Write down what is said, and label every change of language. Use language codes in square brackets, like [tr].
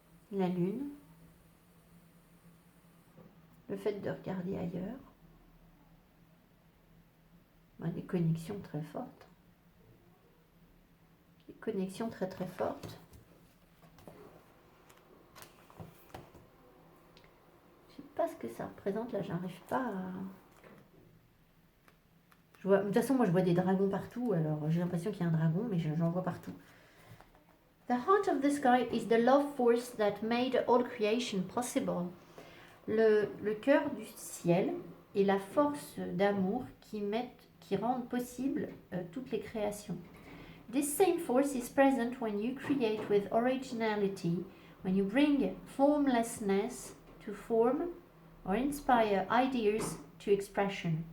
[fr] La lune, le fait de regarder ailleurs, des connexions très fortes, des connexions très très fortes. Je sais pas ce que ça représente là, j'arrive pas à... de toute façon, moi je vois des dragons partout, alors j'ai l'impression qu'il y a un dragon, mais j'en vois partout. [en] The heart of the sky is the love force that made all creation possible. [fr] Le cœur du ciel est la force d'amour qui rend possible toutes les créations. [en] This same force is present when you create with originality, when you bring formlessness to form or inspire ideas to expression.